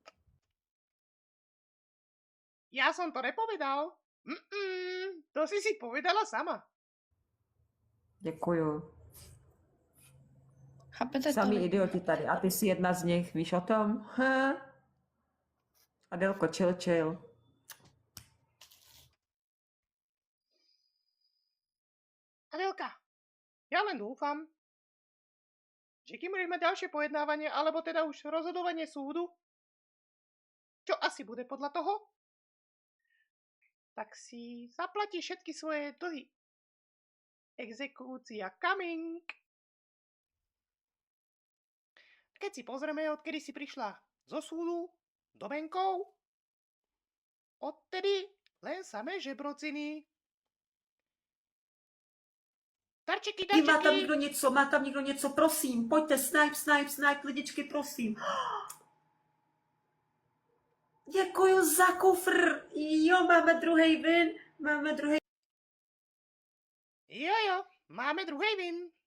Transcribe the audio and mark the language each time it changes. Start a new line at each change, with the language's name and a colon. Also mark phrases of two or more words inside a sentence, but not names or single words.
Slovak: Ja som to nepovedal. To si povedala sama.
Czech: Děkuju. Chápete Samý to? idioti tady. A ty jsi jedna z nich, víš o tom? Ha? Adelko, chill.
Slovak: Adelka, ja len dúfam, že kým budeš mať ďalšie pojednávanie, alebo teda už rozhodovanie súdu, čo asi bude podľa toho, tak si zaplatí všetky svoje dlhy. Exekúcia coming. Keď si pozrieme, odkedy si prišla zo súdu do Benkov, odtedy len samé žebrociny. Darčeky.
Czech: Má tam někdo něco, prosím, pojďte, snipe, lidičky, prosím. Děkuju za kufr, jo, máme druhý vin. Jo, máme druhý vin.